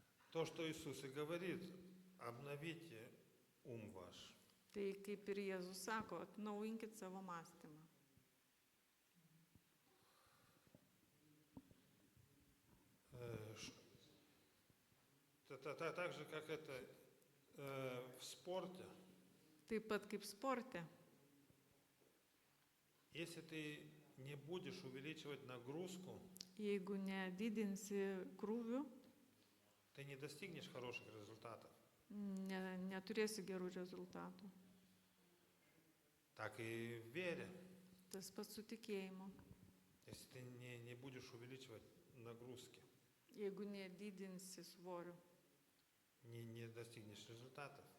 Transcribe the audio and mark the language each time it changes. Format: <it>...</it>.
<ru>То, что Иисус и говорит, обновите ум ваш.</ru> <lt>Tai kaip ir Jėzus sako, atnaujinkit savo mąstymą.</lt> <ru>Так же, как это в спорте.</ru> <lt>Taip pat kaip sporte.</lt> <ru>Если ты не будешь увеличивать нагрузку,</ru> <lt>Jeigu nedidinsi krūvių,</lt> <ru>ты не достигнешь хороших результатов.</ru> <lt>Neturėsi gerų rezultatų.</lt> <ru>Так и в вере.</ru> <lt>Tas pats su tikėjimu.</lt> <ru>Если ты не будешь увеличивать нагрузки,</ru> <lt>Jeigu nedidinsi svorių,</lt> <ru>не достигнешь результатов.</ru>